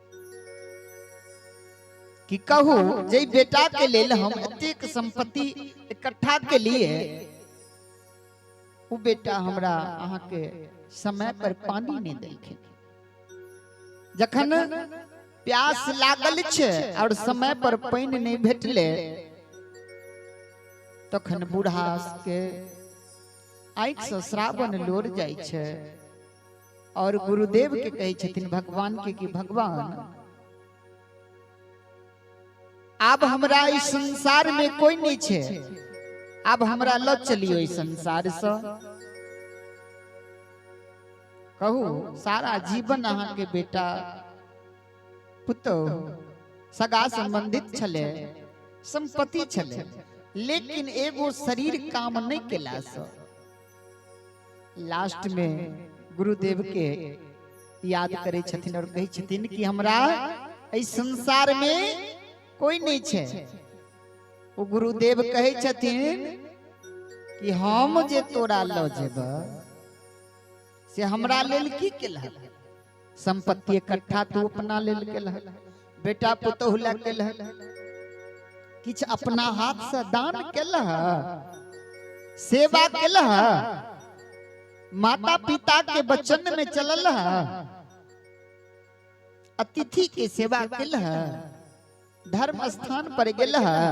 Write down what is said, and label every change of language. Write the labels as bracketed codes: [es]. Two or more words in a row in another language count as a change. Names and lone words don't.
[mai] कि कहू जे बेटा के लेल हम एतेक संपत्ति इकट्ठा के लिए वो बेटा हमरा अहाँ के समय पर पानी नहीं देलखिन। जखन प्यास लागल छे और समय पर पानी नहीं भेटले तखन बूढ़ा के आँख से श्रावण लोर जाय छे और गुरुदेव के कहे छथिन भगवान के कि भगवान अब हमरा इस संसार में कोई नहीं छे, अब हमरा ल चलियो इस संसार से। कहू सारा जीवन अहाँ के बेटा पुतो सगा संबंधित छले, संपत्ति छले, लेकिन एगो शरीर काम नहीं केला से लास्ट में गुरुदेव के याद करे छथिन और कहे छथिन कि हमरा इस संसार में कोई नहीं छे। वो गुरुदेव कहे छथिन कि हम जे तोरा ल जेब से हमरा लेल की केलह? संपत्ति इकट्ठा तू अपना लेल केलह, बेटा पुतोह ला केलह, किछ अपना हाथ से दान केलह, सेवा केलह, माता पिता के वचन में चलल, अतिथि के सेवा केलह, धर्म स्थान पर गेलह।